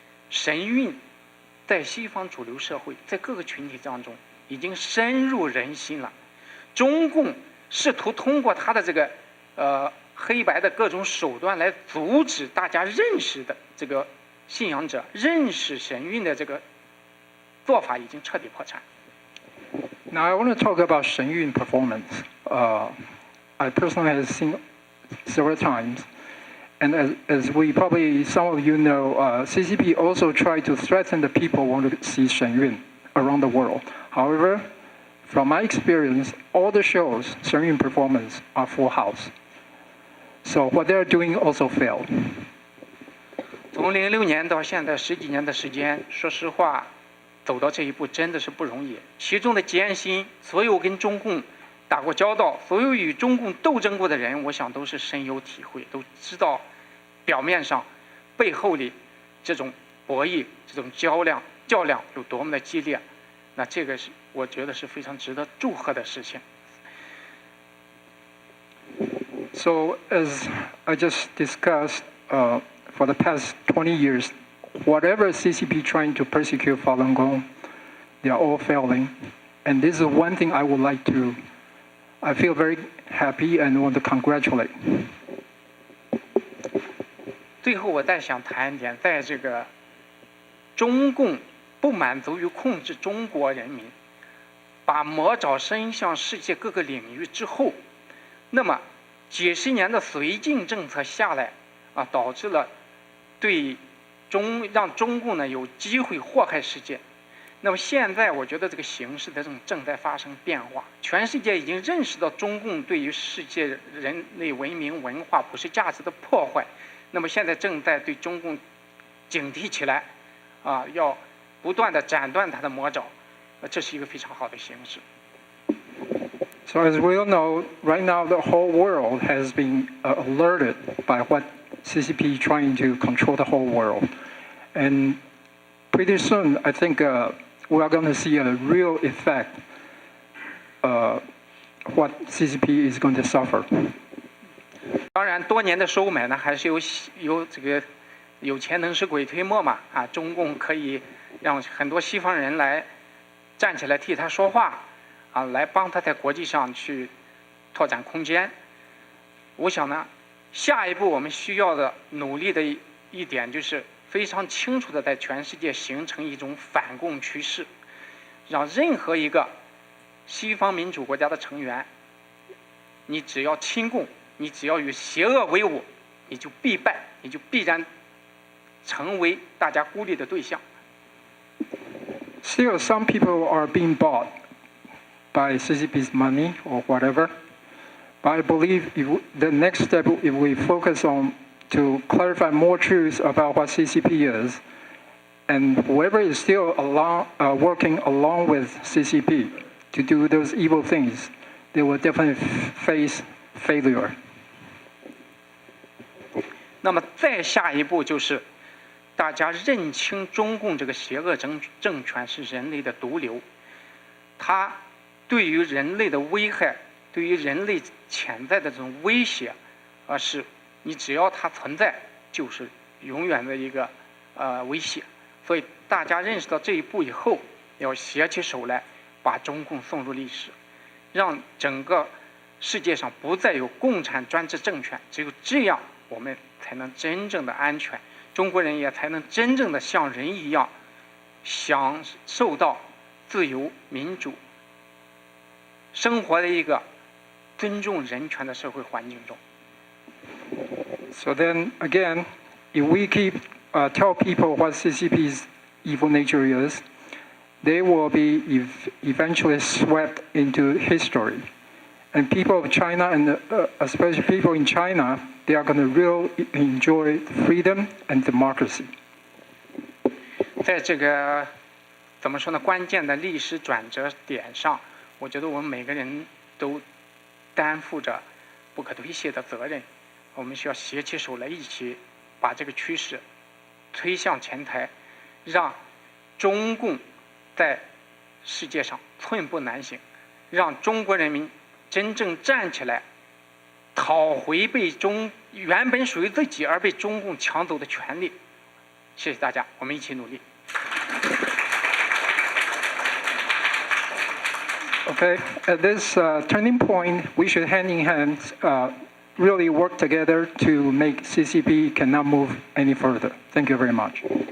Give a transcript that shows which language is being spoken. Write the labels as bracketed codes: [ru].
[zh] 神韵在西方主流社会，在各个群体当中已经深入人心了。中共试图通过他的这个黑白的各种手段来阻止大家认识的这个信仰者认识神韵的这个做法已经彻底破产。 [en] Now I want to talk about Shen Yun performance. I personally have seen several times, and as we probably some of you know, CCP also tried to threaten the people who want to see Shen Yun around the world. However, from my experience, all the shows Shen Yun performance are full house. So what they're doing also failed. [zh] 从06年到现在10几年的时间，说实话，走到这一步真的是不容易。其中的艰辛，所有跟中共打过交道、所有与中共斗争过的人，我想都是深有体会，都知道表面上、背后里这种博弈、这种较量有多么的激烈。那这个是我觉得是非常值得祝贺的事情。 [en] So as I just discussed, for the past 20 years, whatever CCP trying to persecute Falun Gong, they are all failing. And this is one thing I would like to, I feel very happy and want to congratulate. [zh] 最后我再想谈一点，在这个中共不满足于控制中国人民，把魔爪伸向世界各个领域之后，那么几十年的绥靖政策下来啊，导致了让中共呢有机会祸害世界。那么现在我觉得这个形势的正在发生变化，全世界已经认识到中共对于世界人类文明文化普世价值的破坏。那么现在正在对中共警惕起来，啊，要不断的斩断它的魔爪，这是一个非常好的形势。 [en] So as we all know, right now the whole world has been alerted by what CCP trying to control the whole world. And pretty soon, I think we are going to see a real effect what CCP is going to suffer. [zh] 当然，多年的收买呢，还是有这个有钱能使鬼推磨嘛啊！中共可以让很多西方人来站起来替他说话啊，来帮他在国际上去拓展空间。我想呢，下一步我们需要的努力的一点就是非常清楚的在全世界形成一种反共趋势，让任何一个西方民主国家的成员，你只要亲共，你只要与邪恶为伍，你就必败，你就必然成为大家孤立的对象。 [en] still some people are being bought by CCP's money or whatever. But I believe the next step, if we focus on to clarify more truths about what CCP is, and whoever is still working along with CCP to do those evil things, they will definitely face failure. [zh] 那么再下一步就是大家认清中共这个邪恶政权是人类的毒瘤，它对于人类的危害，对于人类潜在的这种威胁，是你只要它存在，就是永远的一个威胁。所以大家认识到这一步以后，要携起手来，把中共送入历史，让整个世界上不再有共产专制政权。只有这样，我们才能真正的安全，中国人也才能真正的像人一样，享受到自由民主生活的一个尊重人权的社会环境中。 [en] So then again, if we keep tell people what CCP's evil nature is, they will be eventually swept into history. And people of China, and especially people in China, they are going to really enjoy freedom and democracy. [zh] 在这个怎么说呢？关键的历史转折点上，我觉得我们每个人都担负着不可推卸的责任。我们需要携起手来，一起把这个趋势推向前台，让中共在世界上寸步难行，让中国人民真正站起来，讨回原本属于自己而被中共抢走的权利。谢谢大家，我们一起努力。 [en] Okay, at this turning point, we should hand in hand really work together to make CCP cannot move any further. Thank you very much.